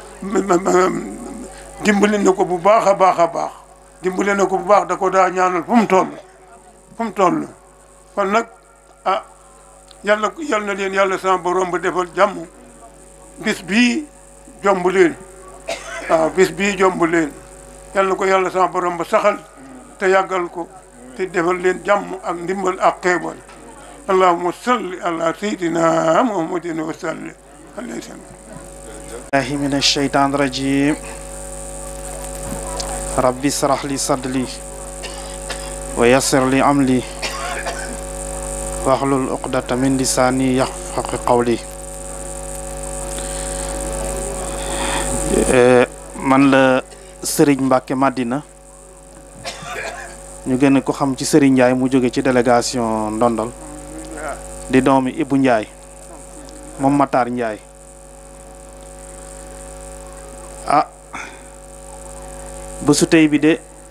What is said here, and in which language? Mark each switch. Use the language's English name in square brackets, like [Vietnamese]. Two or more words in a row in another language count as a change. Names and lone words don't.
[Wolof] dimbali na ko bu baax a baax da ko daa ñaanal fu mu toll kon nag yal na leen yàlla sama borom ba defal jàmm bis bii jomb leen yal na ko yàlla sama borom ba saxal te yàggal ko te defal leen jàmm ak ndimbal ak xeebal [Arabic] اللهم صل على سيدنا محمد وصل عليه بالله من الشيطان الرجيم رب اشرح لي صدري ويسر لي أمري واحلل عقدة من لساني يفقهوا قولي [Wolof] man la Serigne Mbacke Madina ñu gën ko xam ci Serigne Ndiaye mu jóge ci délégation Ndondol di doomi Ibou Ndiaye moom Matar Ndiaye bésu tey bi de